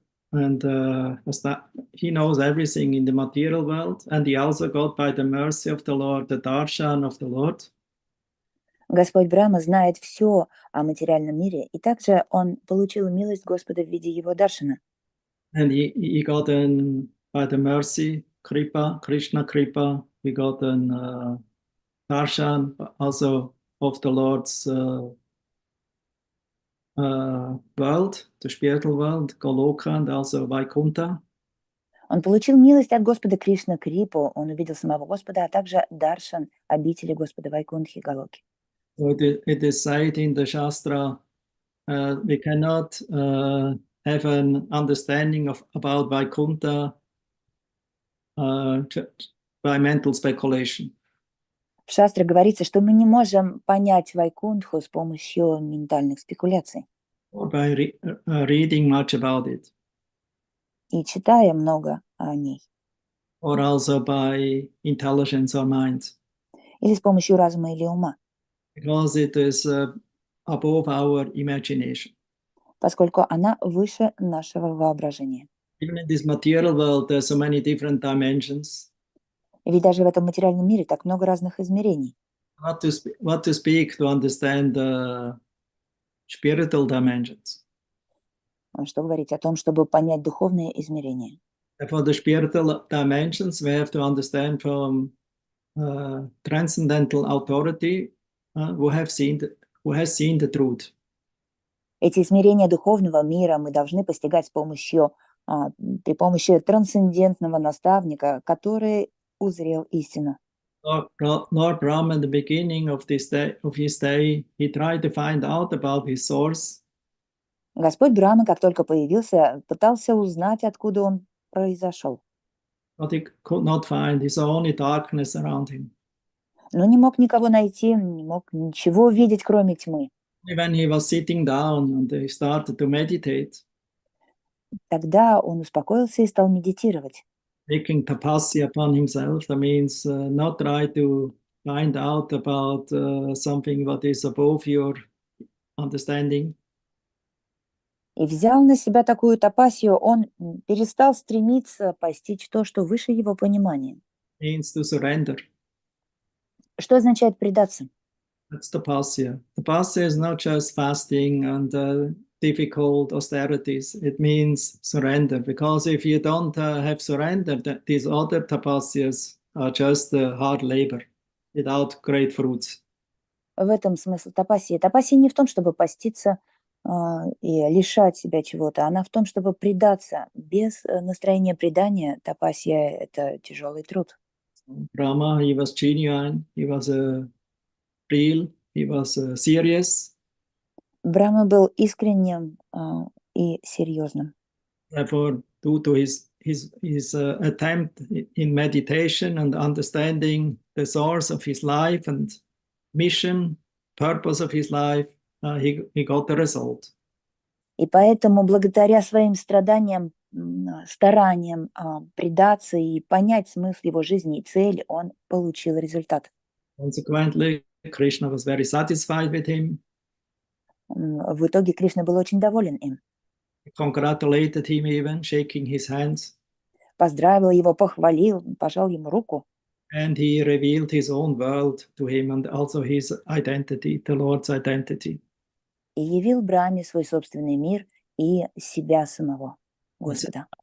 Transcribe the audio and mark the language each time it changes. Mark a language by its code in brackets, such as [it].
[en] And he knows everything in the material world, and he also got, by the mercy of the Lord, the darshan of the Lord. [ru] Господь Брахма знает все о материальном мире, и также он получил милость Господа в виде его даршана. [en] And he got by the mercy, Kripa, Krishna Kripa, he got an darshan also of the Lord's world, the spiritual world, Goloka, and also Vaikuntha. [ru] Он получил милость от Господа Кришна Крипу, он увидел самого Господа, а также даршан обители Господа Вайкунтхи Галоки. [en] So it is said in the Shastra, we cannot have an understanding about Vaikuntha by mental speculation. [ru] В Шастре говорится, что мы не можем понять Вайкунтху с помощью ментальных спекуляций. [en] Or by reading much about it. [ru] И читая много о ней. [en] Or also by intelligence or mind. [ru] Или с помощью разума или ума. [en] Because it is above our imagination. [ru] Поскольку она выше нашего воображения. [en] Even in this material world, there are so many different dimensions. [ru] Ведь даже в этом материальном мире так много разных измерений. [en] What to speak to understand the spiritual dimensions. [ru] Что говорить о том, чтобы понять духовные измерения. [en] For the spiritual dimensions, we have to understand from transcendental authority who has seen the truth. [ru] Эти измерения духовного мира мы должны постигать при помощи трансцендентного наставника, который узрел истину. [en] Lord Brahma, at the beginning of his day, he tried to find out about his source. [ru] Господь Брахма, как только появился, пытался узнать, откуда он произошел. [en] But he could not find. He saw only darkness around him. [ru] Но не мог никого найти, не мог ничего увидеть, кроме тьмы. [en] When he was sitting down and he started to meditate, [ru] тогда он успокоился и стал медитировать. [en] Taking tapasya upon himself, that means not try to find out about something what is above your understanding. [ru] И взял на себя такую тапасию, он перестал стремиться постичь то, что выше его понимания. [en] Means to surrender. [ru] Что означает предаться? [en] That's tapasya. Tapasya is not just fasting and difficult austerities. It means surrender. Because if you don't have surrender, these other tapasyas are just hard labor without great fruits. [ru] В этом смысл тапасии. Тапасия не в том, чтобы поститься и лишать себя чего-то, она в том, чтобы предаться. Без настроения предания тапасия – это тяжелый труд. [en] Brahma, he was genuine, he was real, he was serious. [ru] Брахма был искренним и серьезным. [en] Therefore, due to his attempt in meditation and understanding the source of his life and mission, purpose of his life, he got the result. [ru] И поэтому, благодаря своим страданиям, стараниям предаться и понять смысл его жизни и цель, он получил результат. [en] Consequently, Krishna was very satisfied with him. [ru] В итоге Кришна был очень доволен им. [en] He congratulated him even, shaking his hands. [ru] Поздравил его, похвалил, пожал ему руку. [en] And he revealed his own world to him and also his identity, the Lord's identity. [ru] И явил Брахме свой собственный мир и себя самого, Господа.